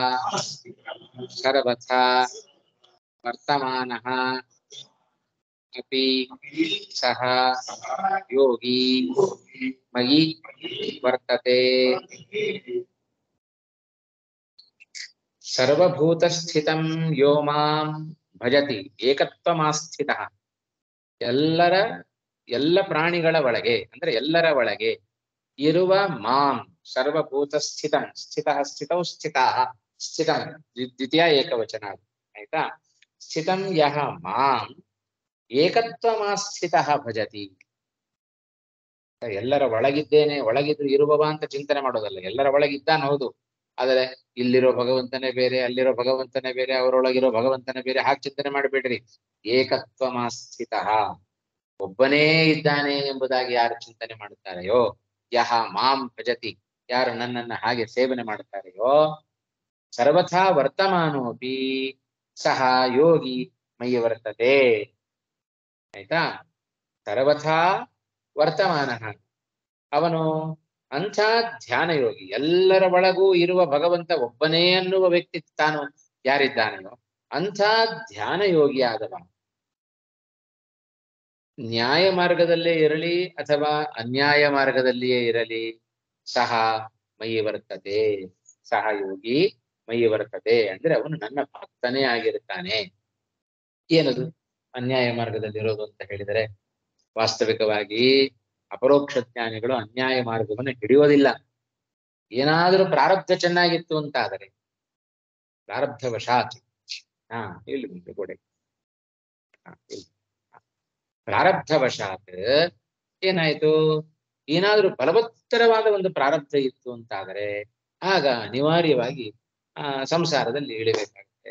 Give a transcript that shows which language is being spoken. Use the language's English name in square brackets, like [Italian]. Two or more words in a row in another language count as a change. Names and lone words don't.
[Sanskrit] ಸರ್ವಥಾ ವರ್ತಮಾನಃ ಅಪಿ ಸಹ ಯೋಗಿ ಮಯಿ ವರ್ತತೆ. ಸರ್ವಭೂತ ಸ್ಥಿತಂ ಯೋ ಮಾಂ ಭಜತಿ ಏಕತ್ವಮಾಸ್ಥಿತಃ. [Kannada] ಎಲ್ಲ ಪ್ರಾಣಿಗಳ ಒಳಗೆ ಅಂದ್ರೆ ಎಲ್ಲರ ಒಳಗೆ ಇರುವ [Sanskrit] ಮಾಂ ಸರ್ವಭೂತ ಸ್ಥಿತಂ, ಸ್ಥಿತಃ ಸ್ಥಿತೌ ಸ್ಥಿತಾಃ, ಸ್ಥಿತಂ ದ್ವಿತೀಯ ಏಕವಚನ, [Kannada] ಆಯ್ತಾ? [Sanskrit] ಸ್ಥಿತಂ ಯಹ ಮಾಂ ಏಕತ್ವಮಾಸ್ಥಿತಃ ಭಜತಿ. [Kannada] ಎಲ್ಲರ ಒಳಗಿದ್ದೇನೆ, ಒಳಗಿದ್ದು ಇರುವವ ಅಂತ ಚಿಂತನೆ ಮಾಡೋದಲ್ಲ. ಎಲ್ಲರ ಒಳಗಿದ್ದಾನೆ ಹೌದು, ಆದರೆ ಇಲ್ಲಿರೋ ಭಗವಂತನೇ ಬೇರೆ, ಅಲ್ಲಿರೋ ಭಗವಂತನೇ ಬೇರೆ, ಅವರೊಳಗಿರೋ ಭಗವಂತನೇ ಬೇರೆ, ಹಾಗೆ ಚಿಂತನೆ ಮಾಡಬೇಡ್ರಿ. ಏಕತ್ವಮಾಸ್ಥಿತಃ, ಒಬ್ಬನೇ ಇದ್ದಾನೆ ಎಂಬುದಾಗಿ ಯಾರು ಚಿಂತನೆ ಮಾಡುತ್ತಾರೆಯೋ, [Sanskrit] ಯಹ ಮಾಂ ಭಜತಿ, [Kannada] ಯಾರು ನನ್ನನ್ನ ಹಾಗೆ ಸೇವನೆ ಮಾಡುತ್ತಾರೆಯೋ, [Sanskrit] ಸರ್ವಥಾ ವರ್ತಮಾನೋಪಿ ಸಹ ಯೋಗಿ ಮಯಿ ವರ್ತತೆ. [Kannada] ಆಯ್ತಾ? [Sanskrit] ಸರ್ವಥಾ ವರ್ತಮಾನ, [Kannada] ಅವನು ಅಂಥ ಧ್ಯಾನ ಯೋಗಿ. ಎಲ್ಲರ ಒಳಗೂ ಇರುವ ಭಗವಂತ ಒಬ್ಬನೇ ಅನ್ನುವ ವ್ಯಕ್ತಿ ತಾನು ಯಾರಿದ್ದಾನೆಯೋ ಅಂಥ ಧ್ಯಾನ ಯೋಗಿ ಆದವ. ನ್ಯಾಯ ಮಾರ್ಗದಲ್ಲೇ ಇರಲಿ ಅಥವಾ ಅನ್ಯಾಯ ಮಾರ್ಗದಲ್ಲಿಯೇ ಇರಲಿ, [Sanskrit] ಸಹ ಮಯಿ ವರ್ತತೆ, ಸಹ ಯೋಗಿ ಮಯಿ ವರ್ತತೆ [Kannada] ಅಂದ್ರೆ ಅವನು ನನ್ನ ಭಕ್ತನೇ ಆಗಿರುತ್ತಾನೆ. ಏನದು ಅನ್ಯಾಯ ಮಾರ್ಗದಲ್ಲಿ ಇರೋದು ಅಂತ ಹೇಳಿದರೆ, ವಾಸ್ತವಿಕವಾಗಿ ಅಪರೋಕ್ಷ ಜ್ಞಾನಿಗಳು ಅನ್ಯಾಯ ಮಾರ್ಗವನ್ನು ಹಿಡಿಯೋದಿಲ್ಲ. ಏನಾದರೂ ಪ್ರಾರಬ್ಧ ಚೆನ್ನಾಗಿತ್ತು ಅಂತ ಆದರೆ, ಪ್ರಾರಬ್ಧವಶಾತ್ ಇಲ್ಲಿ ಮುಂದೆ ಗೋಡೆ ಪ್ರಾರಬ್ಧವಶಾತ್ ಏನಾಯ್ತು, ಏನಾದರೂ ಬಲವತ್ತರವಾದ ಒಂದು ಪ್ರಾರಬ್ಧ ಇತ್ತು ಅಂತಾದರೆ ಆಗ ಅನಿವಾರ್ಯವಾಗಿ ಸಂಸಾರದಲ್ಲಿ ಇಳಿಬೇಕಾಗುತ್ತೆ.